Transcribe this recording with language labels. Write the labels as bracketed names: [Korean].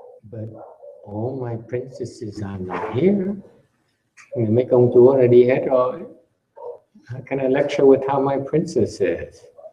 [English] But all my princesses are not here. [Vietnamese] Mấy công chúa đã đi hết rồi. [English] How can I lecture without my princesses?